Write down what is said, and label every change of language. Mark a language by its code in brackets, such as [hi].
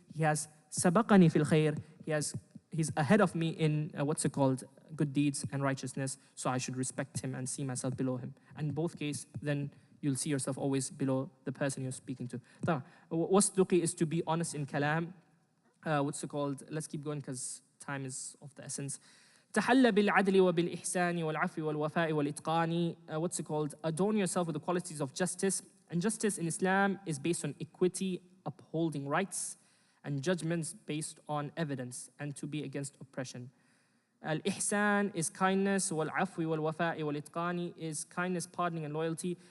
[en] He has sabaqani fil khair. He's ahead of me in good deeds and righteousness. So I should respect him and see myself below him. And in both cases, then you'll see yourself always below the person you're speaking to. Wasduqi is to be honest in kalam. Let's keep going because time is of the essence. [ar] تحلى بالعدل وبالإحسان والعفو والوفاء والإتقان. [en] Adorn yourself with the qualities of justice. And justice in Islam is based on equity, upholding rights, and judgments based on evidence, and to be against oppression. Al-ihsan is kindness, wal-afwi wal-wafa'i wal-itqani is kindness, pardoning, and loyalty.